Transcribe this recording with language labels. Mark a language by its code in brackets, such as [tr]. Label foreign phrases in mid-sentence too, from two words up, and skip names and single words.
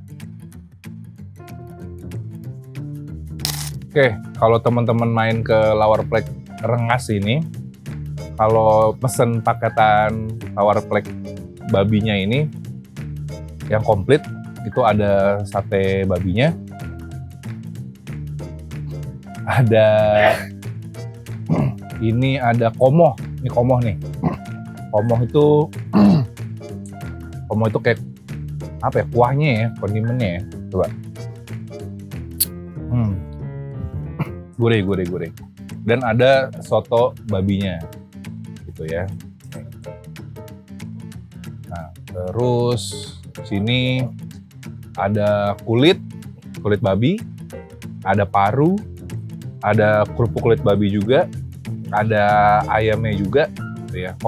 [id] Oke, kalau teman-teman main ke Lawar Plek Rengas ini, kalau pesen paketan Lawar Plek babinya ini yang komplit, itu ada sate babinya, ada ini ada komoh, ini komoh nih. Komoh itu kayak apa ya, kuahnya ya, kondimennya ya. Coba. Gurih. Dan ada soto babinya, gitu ya. Nah, terus sini ada kulit babi, ada paru, ada kerupuk kulit babi juga, ada ayamnya juga, gitu ya.